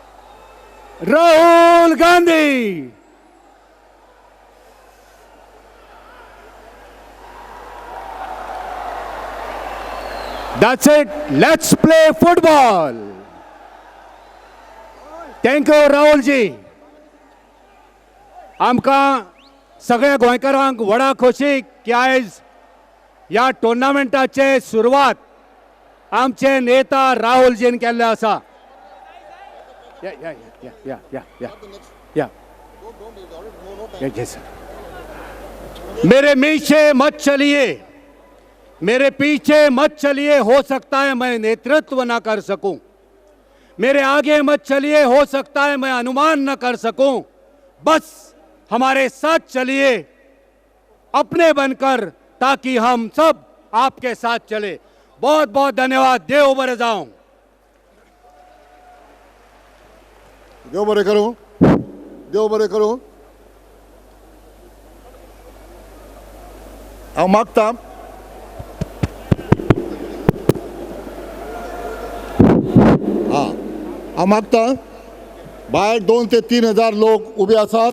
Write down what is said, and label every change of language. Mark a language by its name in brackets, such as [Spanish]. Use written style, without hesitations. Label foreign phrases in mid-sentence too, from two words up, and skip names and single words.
[English] Rahul Gandhi, That's it. Let's play football. Thank you, राहुलजी. [Konkani] आमकां सगळ्या गोंयकारांक व्हडा खोशी की आयज ह्या टुर्नामेंटाचे सुरवात आमचे नेता राहुलजीन केल्ले आसा. [Hindi] मेरे पीछे मत चलिए, हो सकता है मैं नेतृत्व ना कर सकूं. मेरे आगे मत चलिए, हो सकता है मैं अनुमान न कर सकूं. बस हमारे साथ चलिए अपने बनकर, ताकि हम सब आपके साथ चले. बहुत बहुत धन्यवाद. [Konkani] देव बरे जाऊं. देव बरें करूं. देव बरें करूं. हांव मागतां हांव मागतां भायर 2 ते 3 हजार लोक उबे आसात.